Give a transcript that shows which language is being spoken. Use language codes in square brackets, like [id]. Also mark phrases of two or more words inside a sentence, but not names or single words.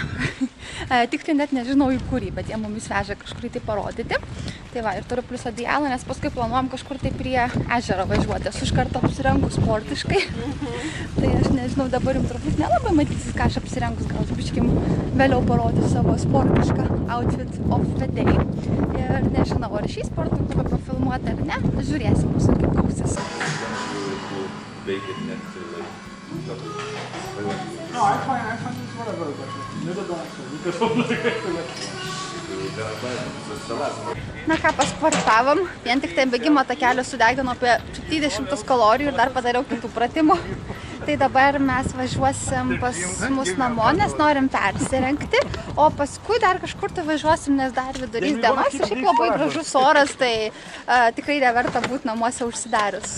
[lt] Tiksliai net nežinau į kurį, bet jie mumis veža kažkur tai parodyti. Tai va, ir turiu plius adialą, nes paskui planuojam kažkur tai prie ežero važiuoti. Aš iš karto apsirengus sportiškai. Tai aš nežinau, dabar jums turbūt nelabai matysis, ką aš apsirengus. Gal biškim vėliau parodyti savo sportišką [en] outfit of the day. [lt] Ir nežinau, ar šį sporto klubą pafilmuoti ar ne. Žiūrėsim, mūsų kaip gausis. [en] No, I find this whatever, but never done so, because of [lt] Na ką, pasportavom, vien tik tai bėgimo takelio sudegino apie 70 kalorijų ir dar padariau kitų pratimų. Tai dabar mes važiuosim pas mus namo, nes norim persirengti, o paskui dar kažkur tai važiuosim, nes dar vidurys dienos ir šiaip labai gražus oras, tai tikrai neverta būti namuose užsidarius.